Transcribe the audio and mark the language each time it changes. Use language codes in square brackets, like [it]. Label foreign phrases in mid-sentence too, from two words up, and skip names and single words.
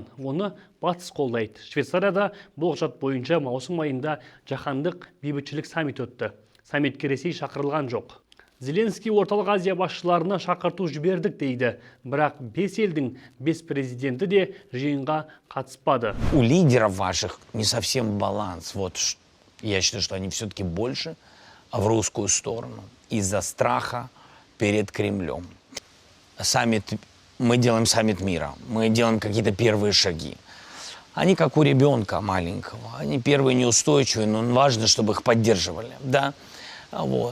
[kk] Оны батыс қолдайды. Швейцарияда бұл құжат бойынша маусым айында жаһандық бейбітшілік саммит өтті. Саммитке Ресей шақырылған жоқ. Зеленский орталық Азия басшыларына шақырту жібердік дейді. Бірақ 5 елдің 5 президенті де жиынға қатыспады. [ru] У лидеров ваших не совсем баланс. Вот я считаю, что они все-таки больше в русскую сторону из-за страха перед Кремлем. Мы делаем саммит мира, мы делаем какие-то первые шаги. Они как у ребенка маленького, они первые неустойчивые, но важно, чтобы их поддерживали, да, вот.